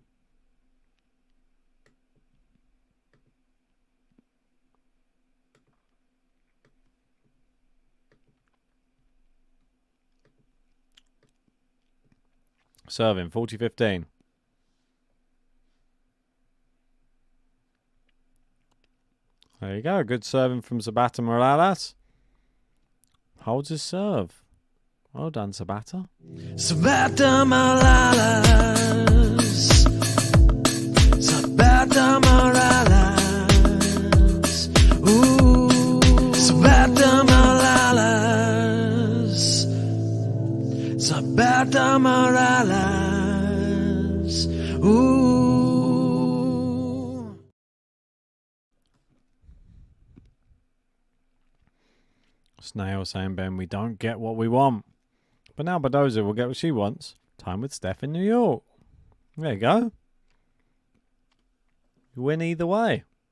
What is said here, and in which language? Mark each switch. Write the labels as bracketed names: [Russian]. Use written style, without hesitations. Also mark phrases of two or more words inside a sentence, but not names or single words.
[English] Serving 40-15. There you go. Good serving from Zapata Miralles. Holds his serve. Well done, Zapata. Zapata Miralles. Zapata Miralles. Ooh. Zapata Miralles. Zapata Miralles. Ooh. Snail saying, Ben, we don't get what we want. But now Badoza will get what she wants. Time with Steph in New York. There you go. You win either way.